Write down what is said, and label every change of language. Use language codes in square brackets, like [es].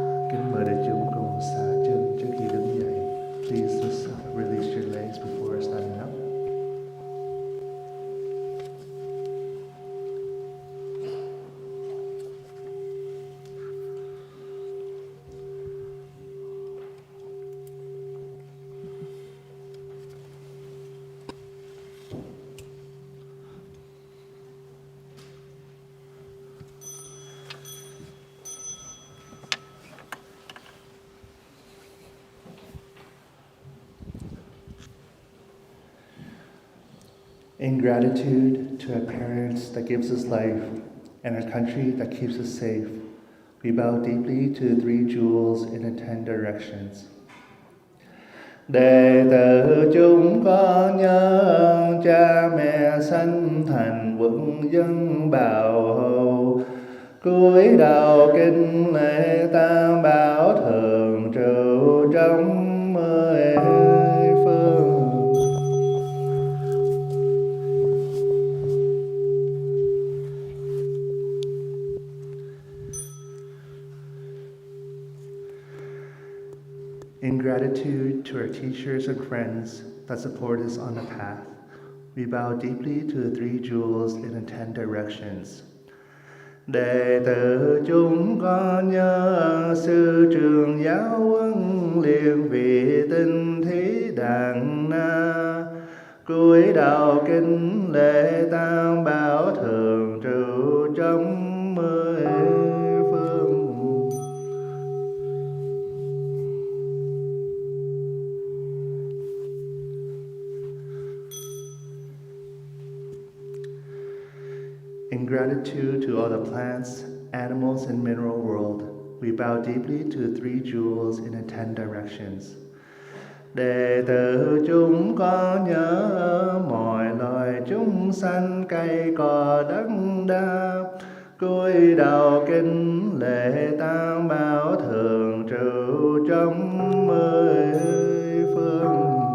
[vi] Kính mời đại chúng cùng xả chân trước khi đứng dậy. [en] Please release your legs before standing up. In gratitude to our parents that gives us life and our country that keeps us safe, we bow deeply to three jewels in 10 directions. [vi] Đệ tử chúng con nhớ cha mẹ sanh thành quân dân bảo hộ, cúi đầu kính lễ tam bảo thường trụ trong mười phương. [en] In gratitude to our teachers and friends that support us on the path, we bow deeply to the three jewels in 10 directions. [vi] Đệ tử chúng con nhớ sư trường giáo huấn liên vị tinh thí đàn na, cúi đầu kính lễ tam bảo thường trụ trong mười phương. [en] In gratitude to all the plants, animals, and mineral world, we bow deeply to the three jewels in 10 directions. [vi] Đệ tử chúng con nhớ mọi loài chúng sanh cây cỏ đất đá, cúi đầu kính lễ tam bảo thường trụ trong mười phương.